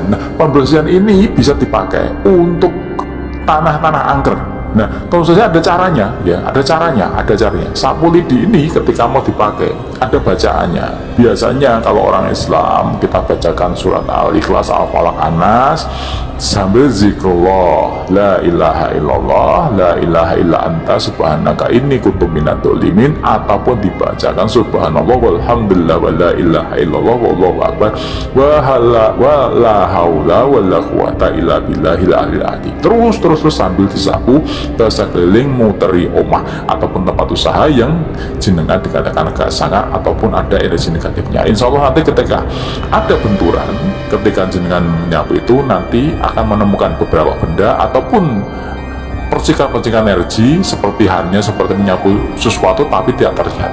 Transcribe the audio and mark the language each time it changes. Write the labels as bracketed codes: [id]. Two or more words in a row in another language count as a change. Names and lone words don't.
[id] Nah, pembersihan ini bisa dipakai untuk tanah-tanah angker. Nah, tentu saja ada caranya, ya, ada caranya. Sapu lidi ini ketika mau dipakai, ada bacaannya. Biasanya kalau orang Islam kita bacakan surat Al-Ikhlas, Al-Falaq, An-Nas sambil zikrullah, [ar] لا إله إلا الله لا إله إلا أنت سبحانك إني كنت من الظالمين, [id] ataupun dibacakan [ar] سبحان الله والحمد لله ولا إله إلا الله والله أكبر ولا حول ولا قوة إلا بالله العلي العظيم. [id] Terus sambil disapu ke sekeliling [jv] muteri omah [id] ataupun tempat usaha yang jenengan dikatakan agak sangar ataupun ada energi negatifnya. [ar] إن شاء الله [id] nanti ketika ada benturan, ketika jenengan menyapu itu nanti akan menemukan beberapa benda ataupun percikan-percikan energi seperti hanya seperti menyapu sesuatu tapi tidak terlihat.